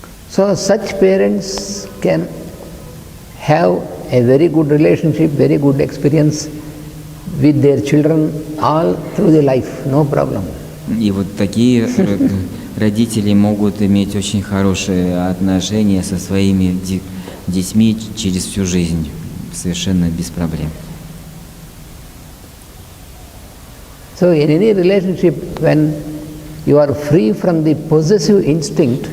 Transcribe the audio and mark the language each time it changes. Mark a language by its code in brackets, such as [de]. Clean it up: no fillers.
[en] So such parents can have a very good relationship, very good experience with their children all through their life, no problem. [ru] И вот такие родители могут иметь очень хорошие отношения со своими детьми через всю жизнь, совершенно без проблем. [en] So in any relationship, when you are free from the possessive instinct,